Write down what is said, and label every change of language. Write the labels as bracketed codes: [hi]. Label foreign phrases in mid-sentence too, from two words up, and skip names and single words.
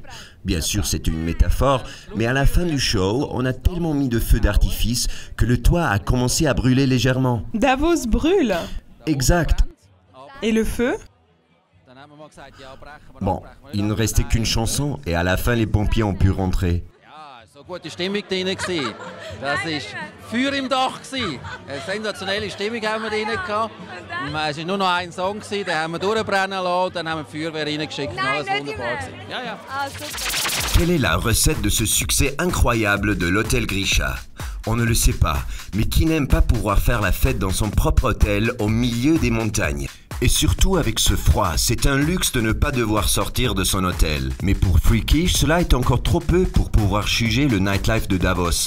[fr] Bien sûr c'est une métaphore, mais à la fin du show, on a tellement mis de feux d'artifice que le toit a commencé à brûler légèrement. Davos brûle. Exact. Et le feu? Bon, il ne restait qu'une chanson et à la fin les pompiers ont pu rentrer. [gsw] Gute Stimmung drin gsi. Das war Feuer im Dach gsi. Eine sensationelle Stimmung haben wir drin gehabt. Es war nur noch ein Song gsi, den haben wir durchbrennen lassen, dann haben wir die Feuerwehr reingeschickt und alles wunderbar gsi. Ja, ja. [fr] Quelle est la recette de ce succès incroyable de l'hôtel Grisha? On ne le sait pas, mais qui n'aime pas pouvoir faire la fête dans son propre hôtel au milieu des montagnes? Et surtout avec ce froid, c'est un luxe de ne pas devoir sortir de son hôtel. Mais pour Freakish, cela est encore trop peu pour pouvoir juger le nightlife de Davos.